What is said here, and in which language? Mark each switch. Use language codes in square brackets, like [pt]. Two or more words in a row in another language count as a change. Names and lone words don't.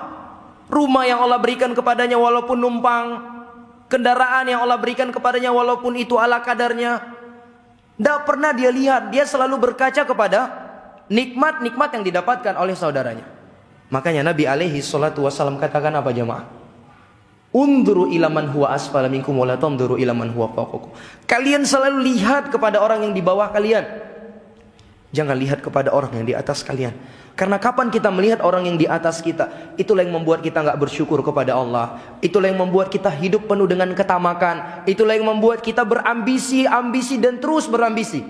[id] Rumah yang Allah berikan kepadanya walaupun numpang, kendaraan yang Allah berikan kepadanya walaupun itu ala kadarnya, tidak pernah dia lihat. Dia selalu berkaca kepada nikmat-nikmat yang didapatkan oleh saudaranya. Makanya Nabi [ar] عليه الصلاة والسلام [id] katakan apa jemaah? [ar] انظروا إلى من هو أسفل منكم ولا تنظروا إلى من هو فوقكم. [id] Kalian selalu lihat kepada orang yang di bawah kalian. Jangan lihat kepada orang yang di atas kalian. Karena kapan kita melihat orang yang di atas kita, itulah yang membuat kita enggak bersyukur kepada Allah. Itulah yang membuat kita hidup penuh dengan ketamakan. Itulah yang membuat kita berambisi, dan terus berambisi.